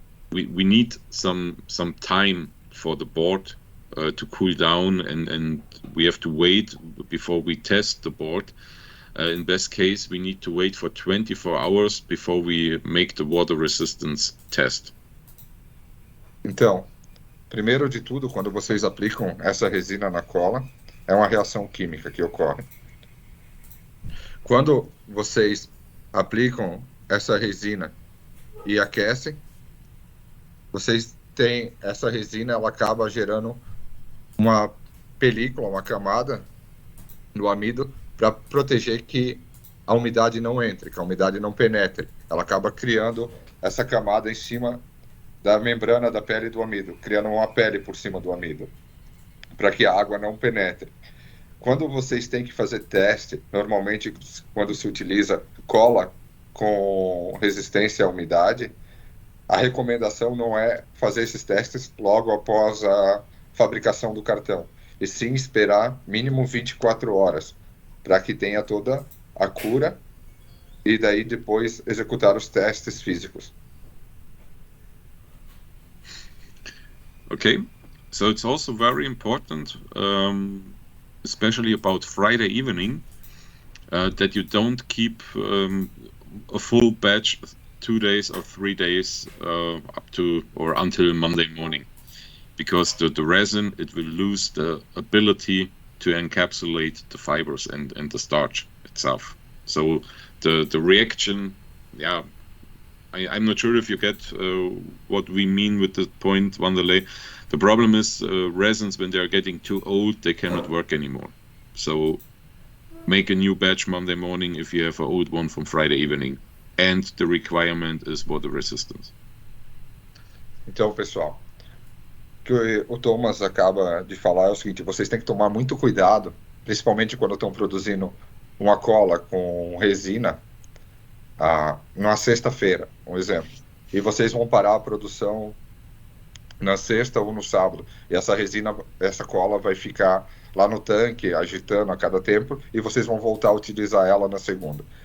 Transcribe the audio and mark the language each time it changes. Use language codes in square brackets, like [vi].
[en] We need some time for the board to cool down, and we have to wait before we test the board. In best case, we need to wait for 24 hours before we make the water resistance test. [pt] Então, primeiro de tudo, quando vocês aplicam essa resina na cola, é uma reação química que ocorre. Quando vocês aplicam essa resina e aquecem, vocês têm essa resina, ela acaba gerando uma película, uma camada no amido para proteger que a umidade não entre, que a umidade não penetre. Ela acaba criando essa camada em cima da membrana da pele do amido, criando uma pele por cima do amido, para que a água não penetre. Quando vocês têm que fazer teste, normalmente quando se utiliza cola com resistência à umidade, a recomendação não é fazer esses testes logo após a fabricação do cartão, e sim esperar mínimo 24 horas, para que tenha toda a cura, e daí depois executar os testes físicos. [en] Okay, so it's also very important, especially about Friday evening, that you don't keep a full batch 2 days or 3 days up to or until Monday morning, because the resin, it will lose the ability to encapsulate the fibers and the starch itself. So the reaction, I'm not sure if you get what we mean with the point, Wanderlei. The problem is resins, when they are getting too old, they cannot work anymore. So make a new batch Monday morning if you have an old one from Friday evening. And the requirement is water resistance. [pt] Então, pessoal, o que o Thomas acaba de falar é o seguinte: vocês têm que tomar muito cuidado, principalmente quando estão produzindo uma cola com resina, numa sexta-feira, um exemplo, e vocês vão parar a produção na sexta ou no sábado, e essa resina, essa cola vai ficar lá no tanque, agitando a cada tempo, e vocês vão voltar a utilizar ela na segunda.